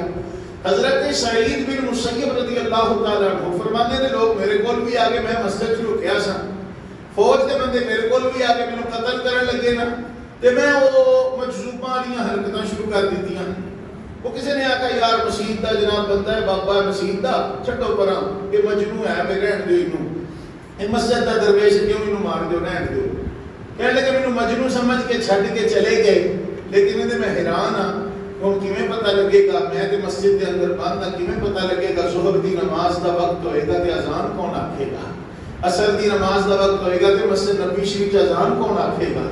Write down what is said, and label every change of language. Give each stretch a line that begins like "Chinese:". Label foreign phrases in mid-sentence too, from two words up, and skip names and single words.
Punjabi: حضرت سعید بن مسیب
Arabic: رضی اللہ تعالیٰ عنہ
Urdu: فرماتے ہیں
Punjabi: لوگ میرے کول بھی آگے, میں مسجد چ رکیا سا, فوج کے بندے میرے کول بھی آگے مینوں قتل کرن لگے نا, تے میں وہ مجذوباں والیاں حرکتاں شروع کر دتیاں. وہ کسی نے آکھا یار مسجد دا جناب بندہ ہے بابا ہے مسجد دا چھڈو پراں یہ مجنوں ہے میں رہن دیو اینوں یہ مسجد دا درویش کیوں اینوں مار دیو رہن دیو. کہنے لگے مینوں مجنوں سمجھ کے چھڈ کے چلے گئے لیکن یہ میں حیران ہاں ہوں کیویں پتہ لگے گا میں تے مسجد دے اندر بند ہاں کیویں پتہ لگے گا ظہر دی نماز دا وقت ہوئے گا تے اذان کون آکھے گا عصر دی نماز دا وقت ہوئے گا تے مسجد نبی شریف اذان کون آکھے گا.